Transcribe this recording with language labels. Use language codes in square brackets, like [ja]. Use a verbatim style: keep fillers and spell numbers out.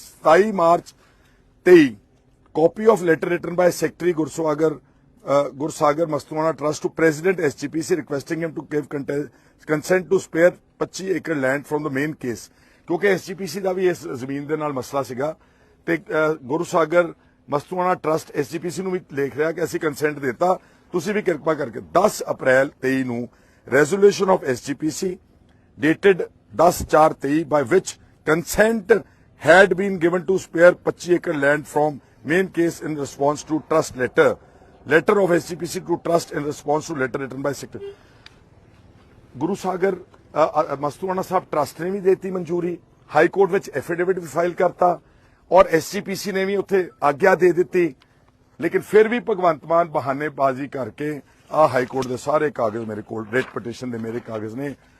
[pa] ਸਤਾਈ ਮਾਰਚ ਤੇਈ [en] copy of letter written by secretary Gursagar uh, Gursagar Mastuana trust to president S G P C requesting him to give consent to spare ਪੱਚੀ acre land from the main case, [pa] ਕਿਉਂਕਿ S ਜੀ ਪੀ ਸੀ ਦਾ ਵੀ ਇਸ ਜ਼ਮੀਨ ਦੇ ਨਾਲ ਮਸਲਾ ਸੀਗਾ। ਤੇ ਅਹ, ਗੁਰਸਾਗਰ ਮਸਤੂਆਣਾ ਟਰਸਟ ਐਸ ਜੀ ਪੀ ਸੀ ਨੂੰ ਵੀ ਲੇਖ ਰਿਹਾ ਕਿ ਅਸੀਂ ਕੰਸੈਂਟ ਦਿੱਤਾ, ਤੁਸੀਂ ਵੀ ਕਿਰਪਾ ਕਰਕੇ। ਦਸ ਅਪ੍ਰੈਲ ਤੇਈ ਨੂੰ [en] Resolution of S G P C dated ten four twenty-three by which consent had been given to spare twenty-five acre land from main case in response to trust letter letter of S G P C to trust in response to letter written by secretary. [pa] Guru Sagar Mastuana Sahib trust ਨੇ ਵੀ ਦੇਤੀ ਮਨਜ਼ੂਰੀ, high court ਵਿੱਚ affidavit ਵੀ file ਕਰਤਾ ਔਰ SGPC ਨੇ ਵੀ ਉੱਥੇ ਆਗਿਆ ਦੇ ਦਿੱਤੀ, ਲੇਕਿਨ ਫਿਰ ਵੀ ਭਗਵੰਤ ਮਾਨ ਬਹਾਨੇਬਾਜ਼ੀ ਕਰਕੇ ਆ ਹਾਈ ਕੋਰਟ ਦੇ ਸਾਰੇ ਕਾਗਜ਼ ਮੇਰੇ ਕੋਲ, ਰੇਟ ਪਟੀਸ਼ਨ ਦੇ ਮੇਰੇ ਕਾਗਜ਼ ਨੇ।